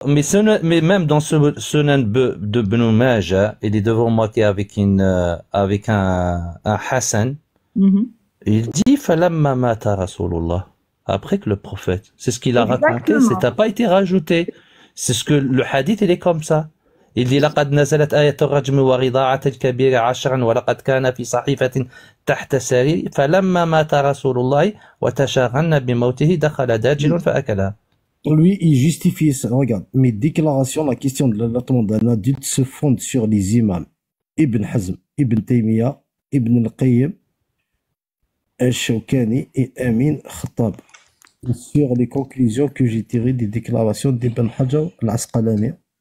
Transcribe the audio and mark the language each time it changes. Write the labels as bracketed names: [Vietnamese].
[French] Mais même dans ce Sunan de Ibn Majah, il est devant moi qui est avec un Hassan. Il dit [Arabic] falamma mata Rasulullah. [French] Après que le prophète. C'est ce qu'il a raconté. Ça n'a pas été rajouté. C'est ce que le hadith, il est comme ça. Il dit [Arabic] لقد نزلت آية الرجم ورضاعة الكبير 10 ولقد كان في صحيفة تحت سرير فلما مات رسول الله وتشاغلنا بموته دخل داجل فأكلها. [French] Lui, il justifie ça. Regarde, mes déclarations, la question de l'allaitement d'un adulte se fonde sur les imams Ibn Hazm, Ibn Taymiyyah, Ibn al-Qayyim, Al-Shawkani et Amin Khattab. sur les conclusions que j'ai tirées des déclarations d'Ibn Hajar al-Asqalani.